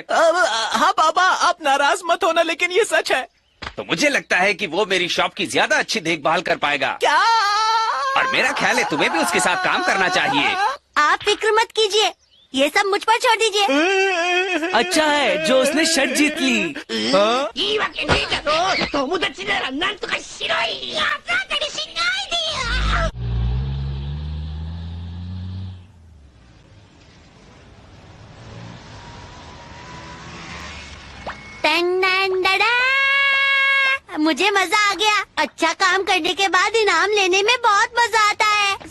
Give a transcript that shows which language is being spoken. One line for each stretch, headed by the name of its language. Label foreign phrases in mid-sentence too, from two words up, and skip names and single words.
Hindi: हाँ पापा, आप नाराज मत होना, लेकिन ये सच है। तो मुझे लगता है कि वो मेरी शॉप की ज्यादा अच्छी देखभाल कर पाएगा। क्या? और मेरा ख्याल है तुम्हें भी उसके साथ काम करना चाहिए। आप फिक्र मत कीजिए, ये सब मुझ पर छोड़ दीजिए। अच्छा है जो उसने शर्ट जीत ली। हाँ?
Japanese: いいわけねえだろ友達ならなんとかしろいやだったりしないでよ
Hindi: मुझे मजा आ गया। अच्छा काम करने के बाद इनाम लेने में बहुत मजा आता है।